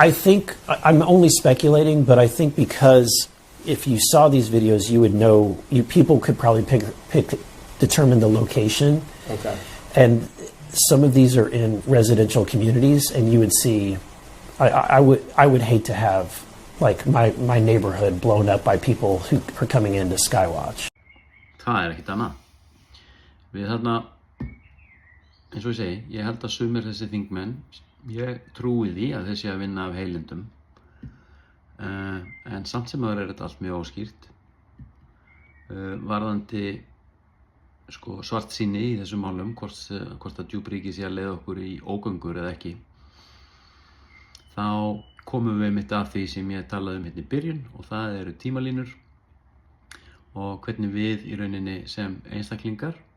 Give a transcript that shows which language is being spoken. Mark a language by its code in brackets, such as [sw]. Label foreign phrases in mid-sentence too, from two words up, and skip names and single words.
[en] I think, I'm only speculating, but I think because if you saw these videos, you would know, people could probably determine the location. Okay. And some of these are in residential communities, and you would see, I would hate to have like my neighborhood blown up by people who are coming into Skywatch. [is] Það ekkert annað. Við eins og ég segi, ég held að sumir þessi þingmenn, ég trúi því að þeir séu að vinna af heilindum. En samt sem áður þetta allt mjög óskýrt. Varðandi svartsýni í þessum málum, hvort að djúpríki sé að leiða okkur í ógöngur eða ekki, þá komum við mitt af því sem ég talaði hérna í byrjun, og það eru tímalínur og hvernig við í rauninni sem einstaklingar